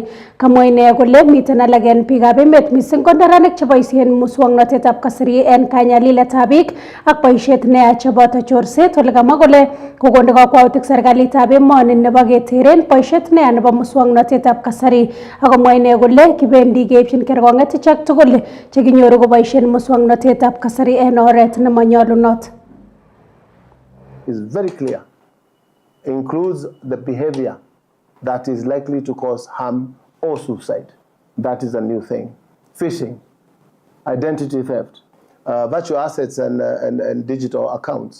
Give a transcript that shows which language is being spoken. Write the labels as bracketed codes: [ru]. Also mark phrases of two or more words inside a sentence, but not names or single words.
[kln] Kamwa ine kole miten alak en biikab emet missing ko neranik cheboisien muswoknotetab kasari en kanyaliletab biik ak boisiet neya cheboto chorset ole kamwa kole kokonde kakwautik serikalitab emoni nebo keteren boisiet neya nebo muswoknotetab kasari akomwa ine kole kibendi keipchin kerkong'et ichek tugul chekinyoru koboisien muswoknotetab kasari en oret nemanyolunot. [en] Is very clear. Includes the behavior that is likely to cause harm or suicide. That is a new thing. Phishing, identity theft, virtual assets and digital accounts.